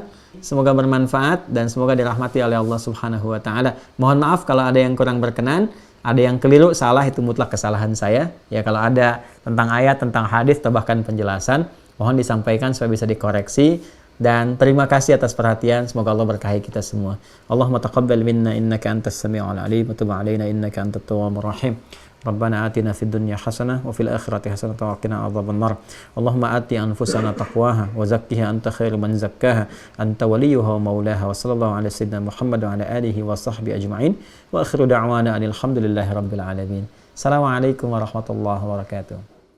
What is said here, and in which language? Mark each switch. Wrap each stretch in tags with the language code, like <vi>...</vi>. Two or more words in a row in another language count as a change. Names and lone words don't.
<id>Semoga bermanfaat dan semoga dirahmati oleh Allah</id> <ar>سبحانه وتعالى.</ar> <id>Mohon maaf kalau ada yang kurang berkenan, ada yang keliru, salah, itu mutlak kesalahan saya. Ya, kalau ada tentang ayat, tentang hadis atau bahkan penjelasan, mohon disampaikan supaya bisa dikoreksi. Dan terima kasih atas perhatian. Semoga Allah berkahi kita semua.</id> <ar>اللهم تقبل منا إنك أنت السميع العليم وتب علينا إنك أنت التواب الرحيم. ربنا آتنا في الدنيا حسنة وفي الآخرة حسنة وقنا عذاب النار. اللهم آت أنفسنا تقواها وزكها أنت خير من زكاها أنت وليها ومولاها. وصلى الله على سيدنا محمد وعلى آله وصحبه أجمعين. وآخر دعوانا الحمد لله رب العالمين. السلام عليكم ورحمة الله وبركاته.</ar>